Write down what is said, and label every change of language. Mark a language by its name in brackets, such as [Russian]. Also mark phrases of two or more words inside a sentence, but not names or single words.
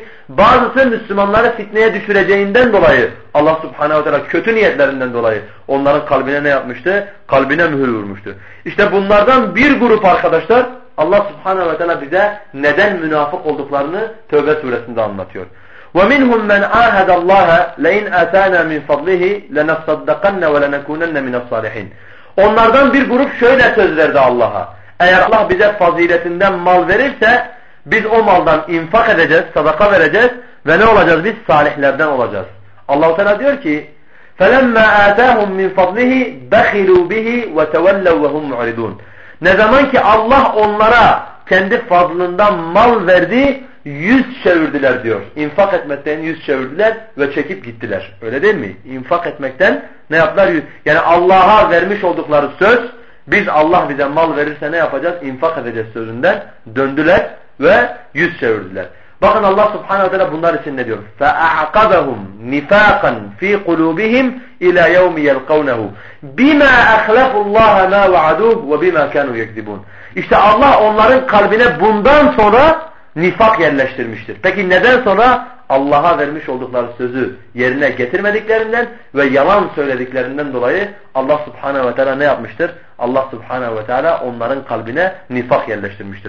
[Turkish] Bazısı Müslümanları fitneye düşüreceğinden dolayı Allah Subhanahu Teala kötü niyetlerinden dolayı onların kalbine ne yapmıştı? Kalbine mühür vurmuştu. İşte bunlardan bir grup arkadaşlar Allah Subhanahu ve Teala bize neden münafık olduklarını Tevbe suresinde anlatıyor. [Arabic] وَمِنْهُمْ مَنْ عَاهَدَ اللّٰهَ لَاِنْ اَتَانَا مِنْ فَضْلِهِ لَنَصَّدَّقَنَّ وَلَنَكُونَنَّ مِنَ الصَّالِحِينَ. [Turkish] Onlardan bir grup şöyle söz verdi Allah'a. Eğer Allah bize faziletinden mal verirse biz o maldan infak edeceğiz, sadaka vereceğiz ve ne olacağız? Biz salihlerden olacağız. Allah-u Teala diyor ki [Arabic] فَلَمَّا آتَاهُمْ مِنْ فَضْلِهِ بَخِلُوا بِهِ وَتَوَلَّوْا وَهُمْ مُعْرِضُونَ. [Turkish] Ne zaman ki Allah onlara kendi fazlından mal verdi, yüz çevirdiler diyor. İnfak etmekten yüz çevirdiler ve çekip gittiler. Öyle değil mi? İnfak etmekten ne yaptılar? Yani Allah'a vermiş oldukları söz, biz Allah bize mal verirse ne yapacağız? İnfak edeceğiz sözünden döndüler ve yüz çevirdiler. Bakın Allah Subhanahu Teala bunlar için ne diyor? [Arabic] فَاَعْقَبَهُمْ نِفَاقًا ف۪ي قُلُوبِهِمْ اِلَى يَوْمِ يَلْقَوْنَهُ بِمَا أَخْلَفُوا اللّٰهَ مَا وَعَدُوهُ وَبِمَا كَانُوا يَكْذِبُونَ. [Turkish] İşte Allah onların kalbine bundan sonra nifak yerleştirmiştir. Peki neden sonra? Allah'a vermiş oldukları sözü yerine getirmediklerinden ve yalan söylediklerinden dolayı Allah Subhanahu ve Teala ne yapmıştır? Allah Subhanahu ve Teala onların kalbine nifak yerleştirmiştir.